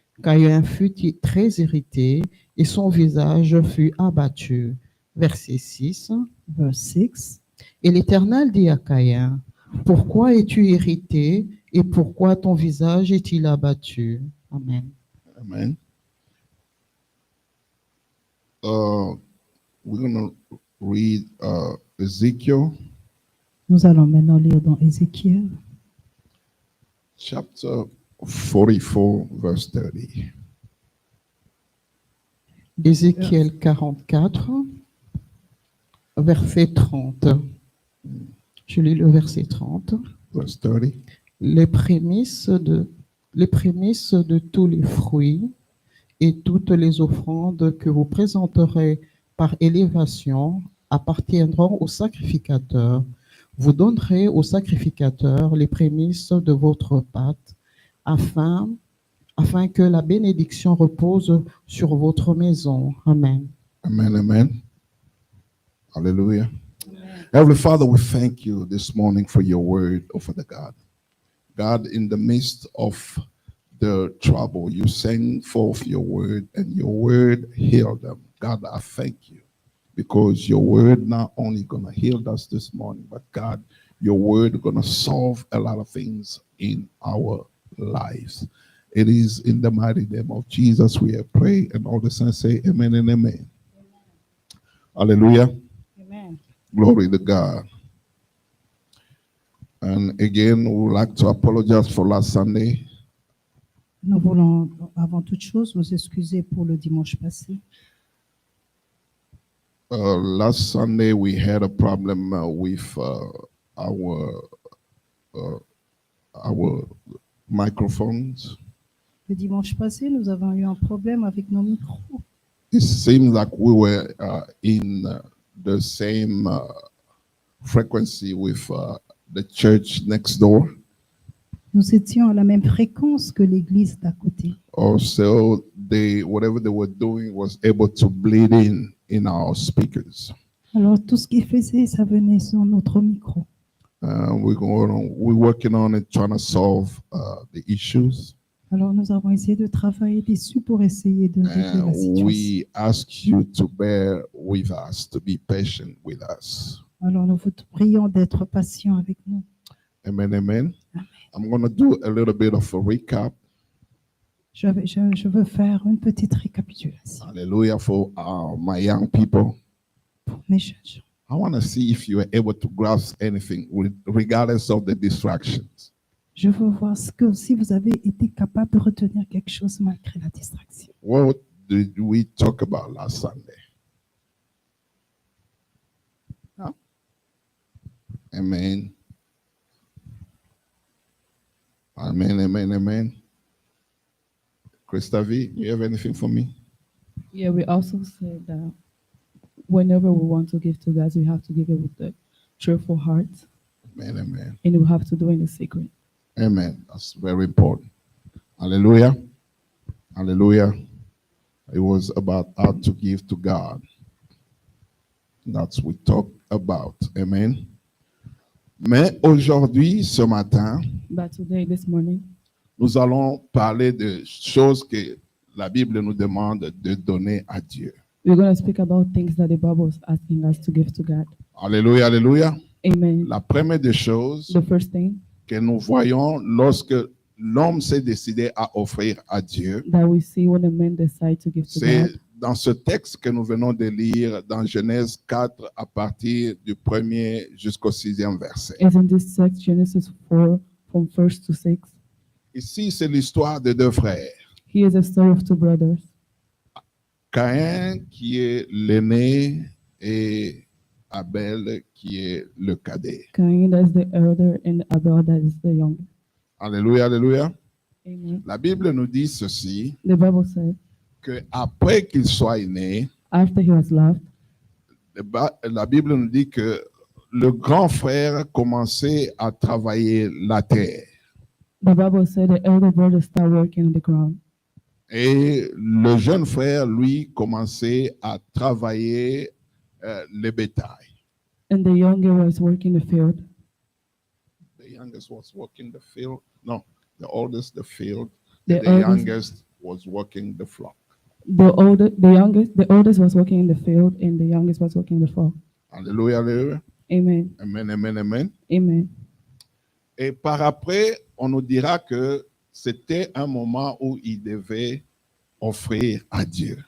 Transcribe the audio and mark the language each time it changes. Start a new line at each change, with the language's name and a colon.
French: Caïn fut très irrité et son visage fut abattu. Verset 6.
English: Verse 6.
French: Et l'Éternel dit à Caïn, « Pourquoi es-tu irrité et pourquoi ton visage est-il abattu? » Amen. Amen.
English: We're going to read Ezekiel.
French: Nous allons maintenant lire dans Ézéchiel,
English: Chapter 44, verse 30.
French: Ézéchiel 44, verset 30. Je lis le verset 30.
English: Verse 30.
French: Les prémices de tous les fruits et toutes les offrandes que vous présenterez par élévation appartiendront au sacrificateur. Vous donnerez au sacrificateur les prémices de votre pâte, afin que la bénédiction repose sur votre maison. Amen.
English: Amen, amen. Hallelujah. Amen. Heavenly Father, we thank you this morning for your word, oh Father God. God, in the midst of the trouble, you send forth your word, and your word healed them. God, I thank you, because your word not only going to heal us this morning, but God, your word going to solve a lot of things in our lives. It is in the mighty name of Jesus we have prayed, and all the saints say amen and amen. Hallelujah. Amen. Glory to God. And again, we would like to apologize for last Sunday.
French: Nous voulons, avant toute chose, nous excuser pour le dimanche passé.
English: Last Sunday, we had a problem with our microphones.
French: Le dimanche passé, nous avons eu un problème avec nos micros.
English: It seemed like we were in the same frequency with the church next door.
French: Nous étions à la même fréquence que l'église d'à côté.
English: Also, whatever they were doing was able to bleed in our speakers.
French: Alors tout ce qu'ils faisaient, ça venait sur notre micro.
English: We're working on it, trying to solve the issues.
French: Alors nous avons essayé de travailler dessus pour essayer de régler la situation.
English: We ask you to bear with us, to be patient with us.
French: Alors nous vous prions d'être patient avec nous.
English: Amen, amen. Amen. I'm going to do a little bit of a recap.
French: Je veux faire une petite récapitulation
English: Hallelujah for my young people.
French: pour mes jeunes gens.
English: I want to see if you are able to grasp anything regardless of the distractions.
French: Je veux voir si vous avez été capable de retenir quelque chose malgré la distraction.
English: What did we talk about last Sunday? Huh? Amen. Amen, amen, amen. Christavi, you have anything for me? Yeah, we also said that whenever we want to give to God, we have to give it with a cheerful heart, Amen, amen. and we have to do it in secret. Amen. That's very important. Hallelujah. Hallelujah. It was about how to give to God. That's what we talk about. Amen.
French: Mais aujourd'hui, ce matin,
English: But today, this morning,
French: nous allons parler de choses que la Bible nous demande de donner à Dieu.
English: we're going to speak about things that the Bible is asking us to give to God.
French: Alléluia, alléluia. Amen. La première des choses
English: The first thing
French: que nous voyons lorsque l'homme s'est décidé à offrir à Dieu,
English: that we see when a man decides to give to
French: c'est
English: God
French: dans ce texte que nous venons de lire dans Genèse 4 à partir du 1er jusqu'au 6e verset.
English: is in this text, Genesis 4, from 1st to 6.
French: Ici, c'est l'histoire de deux frères.
English: Here is a story of two brothers.
French: Caïn qui est l'aîné et Abel qui est le cadet.
English: Cain, that is the elder, and Abel, that is the younger.
French: Alléluia, alléluia. Amen. La Bible nous dit ceci,
English: The Bible said,
French: que après qu'il soit né,
English: after he was loved,
French: la Bible nous dit que le grand frère commençait à travailler la terre.
English: the Bible said the elder brother started working on the ground.
French: Et le jeune frère, lui, commençait à travailler le bétail.
English: And the younger was working the field. The youngest was working the field. No, the oldest the field. The The oldest- youngest was working the flock. The oldest was working in the field, and the youngest was working the farm.
French: Alléluia, alléluia. Amen. Amen, amen, amen. Amen. Et par après, on nous dira que c'était un moment où il devait offrir à Dieu.